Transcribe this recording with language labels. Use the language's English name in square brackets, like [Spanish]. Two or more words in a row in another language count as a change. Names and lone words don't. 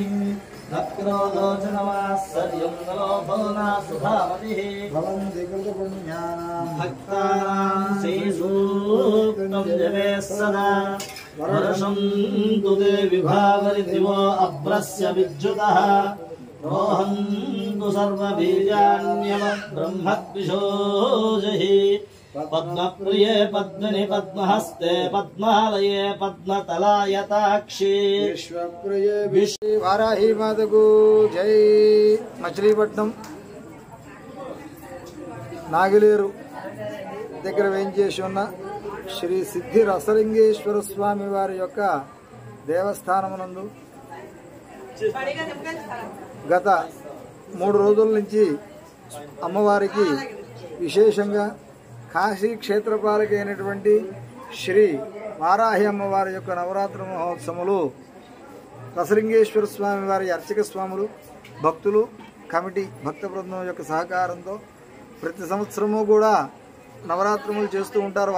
[Sanskrit] नक्रोलोचनवात्सर्यं नलोभो नासुभामतिः भवन्ति कृतपुण्यानां भक्तानां श्रीसूक्तं जपे सदा वर्षं तु ते विभावरिदिवो अभ्रस्य विद्युतः रोहन्तु सर्वबीजान्यवब्रह्मद्विषोजहि पद्मप्रिये पद्मिनि पद्महस्ते पद्मालये पद्मतलायताक्षी [Hindi] विश्वप्रिये विश्व वाराही माता को जय। [Telugu] మచిలీపట్నం నాగిలేరు దగ్గర వేయించేసి ఉన్న శ్రీ సిద్ధి రసలింగేశ్వర స్వామి వారి యొక్క దేవస్థానమునందు గత 3 రోజుల నుంచి అమ్మవారికి విశేషంగా కాశీ క్షేత్రపాలక అయినటువంటి శ్రీ వారాహి అమ్మవారి యొక్క నవరాత్రి మహోత్సవములు రసలింగేశ్వర స్వామి వారి అర్చక స్వాములు భక్తులు కమిటీ భక్త బృందం యొక్క సహకారంతో ప్రతి సంవత్సరము కూడా నవరాత్రములు చేస్తూ ఉంటారు.